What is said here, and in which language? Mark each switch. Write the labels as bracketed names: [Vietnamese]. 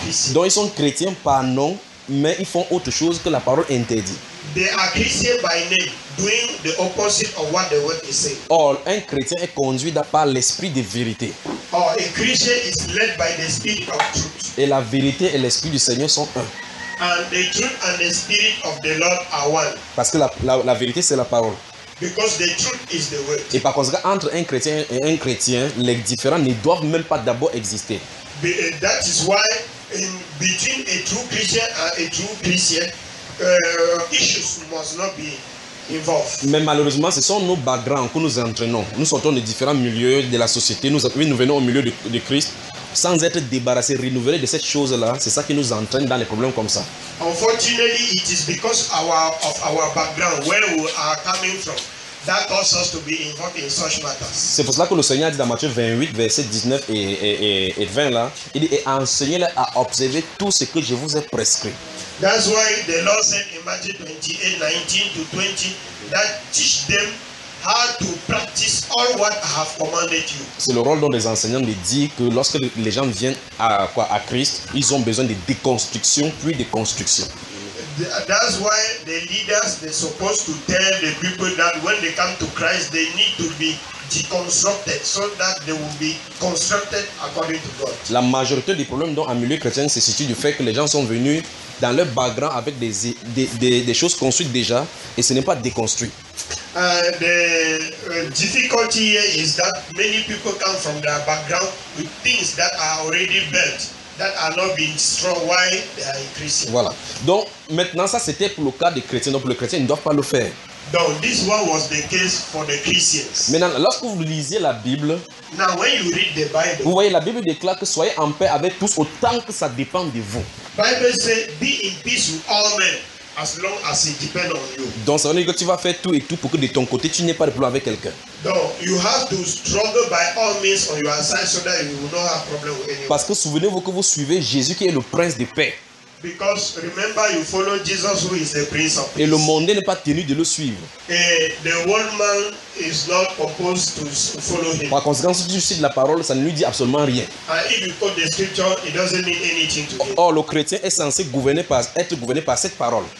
[French] Donc ils sont chrétiens par nom, mais ils font autre chose que la parole interdit. [English] They are Christian by name, doing the opposite of what the word is saying. [French] Or un chrétien est conduit par l'esprit de vérité. [English] Or a Christian is led by the spirit of truth. [French] Et la vérité et l'esprit du Seigneur sont un. [English] And the truth and the spirit of the Lord are one. [French] Parce que la vérité c'est la parole. [English] Because the truth is the word. [French] Et par conséquent, entre un chrétien et un chrétien, les différents ne doivent même pas d'abord exister. [English] That is why in between a true Christian and a true Christian, issues must not be involved. [French] Mais malheureusement, ce sont nos backgrounds que nous entraînons. Nous sortons de différents milieux de la société, nous venons au milieu de Christ sans être débarrassés, renouvelés de cette chose-là. C'est ça qui nous entraîne dans les problèmes comme ça. [English] Unfortunately, it is because of our background, where we are coming from, that causes us to be involved in such matters. [French] C'est pour cela que le Seigneur dit dans Matthieu 28, verset 19 et 20 là, il dit, et enseignez-les à observer tout ce que je vous ai prescrit. [English] That's why the Lord said in Matthew 28:19-20 that teach them how to practice all what I have commanded you. [French] C'est le rôle des enseignants de dire que lorsque les gens viennent à Christ, ils ont besoin de déconstruction puis de construction. [English] That's why the leaders they supposed to tell the people that when they come to Christ they need to be deconstructed so that they will be constructed according to God. [French] La majorité des problèmes dans un milieu chrétien se situe du fait que les gens sont venus dans leur background avec des choses construites déjà et ce n'est pas déconstruit. [English] The difficulty here is that many people come from their background with things that are already built, that are not being destroyed while they are increasing. [French] Voilà. Donc maintenant ça c'était pour le cas des chrétiens. Donc pour les chrétiens ils ne doivent pas le faire. [English] Donc, this one was the case for the Christians. [French] Maintenant, lorsque vous lisez la Bible, [English] now, when you read the Bible, [French] vous voyez la Bible déclare que soyez en paix avec tous autant que ça dépend de vous. [English] Bible says, be in peace with all men as long as it depends on you. [French] Donc, ça veut dire que tu vas faire tout et tout pour que de ton côté tu n'aies pas de problème avec quelqu'un. [English] Donc, you have to struggle by all means on your side so that you will not have problem with anyone. [French] Parce que souvenez-vous que vous suivez Jésus qui est le prince de paix. [English] Because remember you follow Jesus who is the prince of peace. [French] Et le monde n'est pas tenu de le suivre. [English] And the world man is not supposed to follow him. [French] Par conséquent, si tu cites la parole, ça ne lui dit absolument rien. [English] And if you quote the scripture, it doesn't mean anything to him. [French] Or le chrétien est censé être gouverné par cette parole.